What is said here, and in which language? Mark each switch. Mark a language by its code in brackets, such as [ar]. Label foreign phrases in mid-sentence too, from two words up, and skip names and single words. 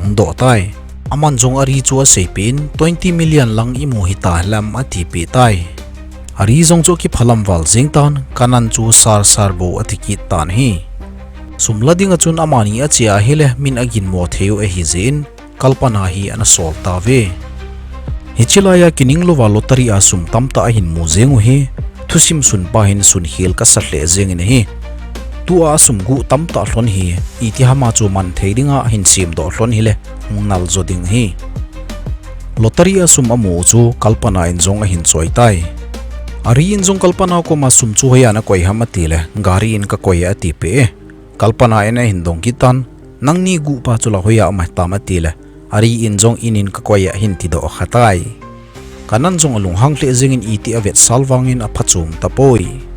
[tcz] hungdo tai aman jong ari chu a sepin 20 million lang imu hita lam ati pi tai ari jong chu ki phalam wal jing tan kanan chu sar bo atiki tan hi sumlading achun amani achia hele min agin mo theu a hi jin kalpana hi ana sol ta ve hichilaya kining lo wa lottery a sum tamta a hin mu jengu hi thusim sun pa hin sun hil ka sa hle jeng in hi tu a sum gu tamta hlon hi itihama chu man theidinga hin sim do hlon hi le ngal zoding hi lottery a sum amu chu kalpana in jong a hin choi tai ari in jong kalpana ko ma sum chu hoya na koi hamati le gari in ka koi ati pe kalpana ena hin dong kitan nangni gu pa chula hoya ma tamati le ari in jong inin ka koi hin ti do khatai kanan jong alung hang hle jing in iti avet salwangin a phachum tapoi